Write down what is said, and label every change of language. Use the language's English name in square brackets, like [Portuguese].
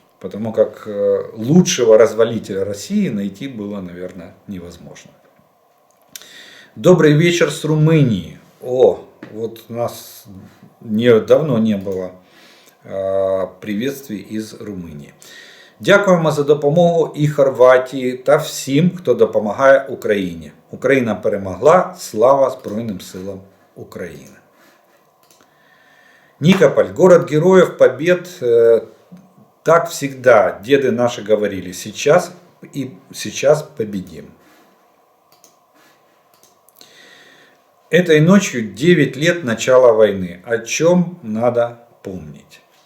[Russian] Потому как лучшего развалителя России найти было, наверное, невозможно. Добрый вечер с Румынии. Вот у нас давно не было приветствий из Румунії. [Ukrainian] Дякуємо за допомогу і Хорватії та всім, хто допомагає Україні. Україна перемогла. Слава Збройним силам України. [Russian] Никополь, город героев, побед. Так всегда деды наши говорили. Сейчас победим. Этой ночью 9 лет начала войны. О чем надо помнить?